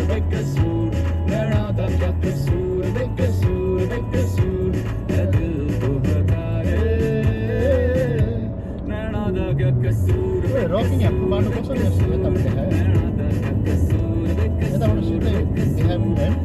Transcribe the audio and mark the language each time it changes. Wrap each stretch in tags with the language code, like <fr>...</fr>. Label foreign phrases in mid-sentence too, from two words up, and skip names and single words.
<hi>बेकसूर नैना का क्या कसूर बेकसूर बेकसूर है दिल को बता रे नैना का क्या कसूर</hi> <ne>रकिङ हाम्रो बाटो कसरी जस्तो यताबाट देखायो</ne> <hi>नैना का क्या कसूर</hi> <ne>यताबाट सिधै देखायो पनि भएन</ne>